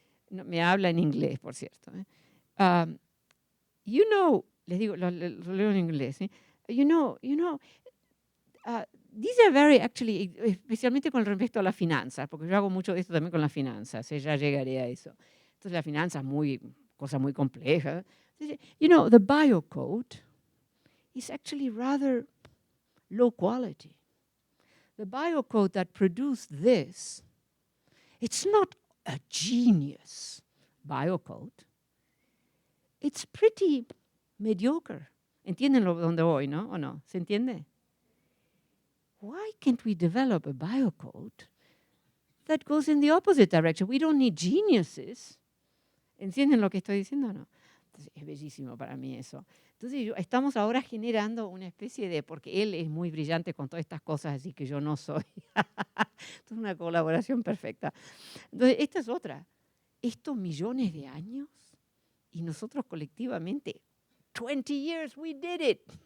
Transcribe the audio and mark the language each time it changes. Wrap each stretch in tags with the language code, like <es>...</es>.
<es>No, me habla en inglés, por cierto. Um,</es> <en>you know,</en> <es>les digo, lo leo en inglés, ¿eh?</es> <en>You know, these are very, actually,</en> <es>especialmente con respecto a las finanzas, porque yo hago mucho de esto también con las finanzas, ya llegaré a eso. Entonces la finanza es cosa muy compleja.</es> <en>You know, the biocode is actually rather low quality. The biocode that produced this, it's not a genius biocode. It's pretty mediocre.</en> <es>¿Entienden dónde voy, no? ¿O no? ¿Se entiende?</es> <en>Why can't we develop a biocode that goes in the opposite direction? We don't need geniuses.</en> <es>¿Entienden lo que estoy diciendo o no? Entonces, es bellísimo para mí eso. Entonces, estamos ahora generando una especie de, porque él es muy brillante con todas estas cosas, así que yo no soy. Es una colaboración perfecta. Entonces, esta es otra. Estos millones de años y nosotros colectivamente,</es> <en>20 years, we did it.</en>